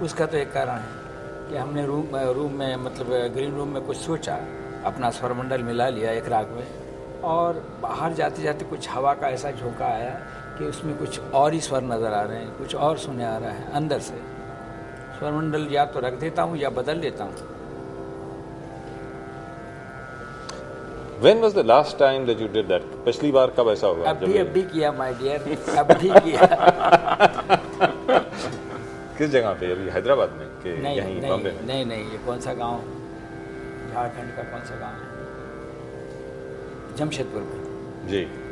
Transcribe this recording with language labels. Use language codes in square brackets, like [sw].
[hi] उसका तो एक कारण है कि हमने रूम में मतलब ग्रीन रूम में कुछ सोचा, अपना स्वरमंडल मिला लिया एक राग में, और बाहर जाते जाते कुछ हवा का ऐसा झोंका आया कि उसमें कुछ और ही स्वर नज़र आ रहे हैं, कुछ और सुने आ रहा है अंदर से। स्वरमंडल या तो रख देता हूँ या बदल लेता हूँ। [en] When was the last time that you did that? [hi] पिछली बार कब ऐसा हुआ? अभी किया [en] my dear, [hi] अभी किया। किस जगह पे? अभी हैदराबाद में कि यहीं बॉम्बे में? नहीं, ये कौन सा गांव, झारखंड का कौन सा गांव है? जमशेदपुर में जी।